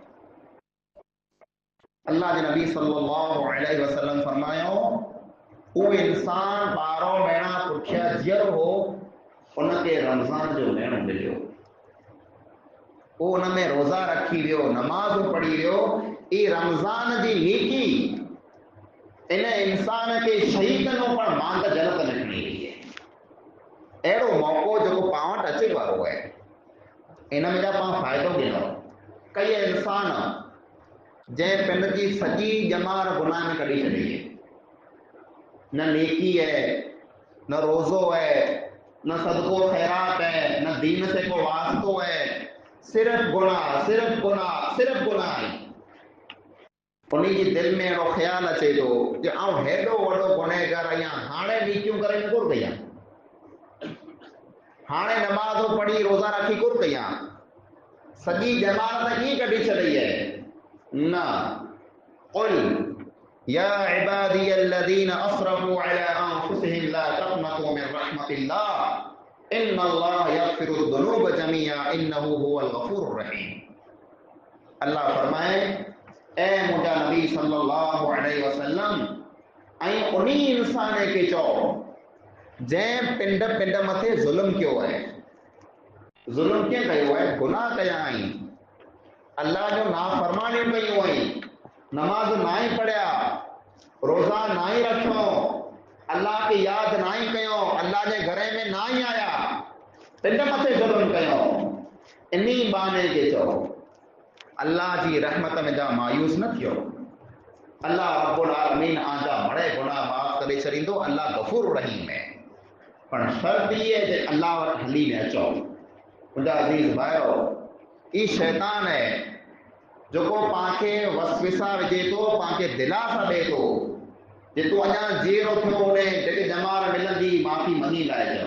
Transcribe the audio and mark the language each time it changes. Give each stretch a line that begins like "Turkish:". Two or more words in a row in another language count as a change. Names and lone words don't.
Sindhi: अल्लाह जे नबी
Arabic: صلى الله عليه وسلم
Sindhi: फरमायो, उहो इंसान 12 महीना पुठियां जीअरो हो, उनखे रमज़ान जो महीनो मिलियो। उन में रोज़ा रखी वियो, नमाज़ पढ़ी वियो, ई रमज़ान जी नेकी इन इंसान के शहीद नो पर मान त जन्नत में खणी वई है। अहिड़ो मौक़ो जेको पाण वटि अचे वारो आहे, इन में जा पाण फ़ाइदो गिनो। कई इंसान जंहिं पिंड जी सॼी ॼमार गुनाह में कढी छॾी है, न नेकी है, न रोज़ो है, न सदको खैरात है, न दीन से को वास्तो है, सिर्फ गुनाह, सिर्फ गुनाह, सिर्फ गुनाह है। उन्हीं जी दिल में अहिड़ो ख़्यालु अचे थो कि आउं हेॾो वॾो गुनहगार आहियां, हाणे नेकियूं करे न कुर कयां, हाणे नमाज़ पढ़ी रोज़ा रखी कुर कयां, सॼी जमात त कीअं कढी छॾी है।
Arabic: ن قل يا عبادي الذين أسرفوا على أنفسهم لا تقنطوا من رحمة الله إن الله يغفر الذنوب جميعا إنه هو الغفور الرحيم.
Sindhi: अल्लाह फरमाए, ए मुंहिंजा नबी
Arabic: صلى الله عليه وسلم,
Sindhi: ऐं उन्हीं इंसान खे चओ जंहिं पिंड पिंड मथे ज़ुल्म कयो आहे। ज़ुल्म कीअं कयो आहे? गुनाह कया आहिनि, अल्लाह जो नाफ़रमानियूं कयूं आहिनि, नमाज़ ना ही पढ़िया, रोज़ा ना ही रखियो, अल्लाह खे यादि ना ही कयो, अल्लाह जे घर में ना ही आया, पिंड मथे ज़ुल्म कयो। इन्ही बहाने खे चओ अल्लाह जी रहमत में जा मायूस न थियो।
Arabic: الله رب العالمين
Sindhi: आजा बड़े गुनाह माफ़ करे छॾींदो। अल्लाह गफूर रहीम है। पर शर्त इहे जे अल्लाह वटि हली न अचो। मुंहिंजा अज़ीज़ भाइरो, ई शैतान है जेको पांखे वसविसा विझे थो, पांखे दिलासा ॾे थो जे तूं अञा जीरो थियो होॾे, जेके जमार मिलंदी माफ़ी मनी लाइ चओ।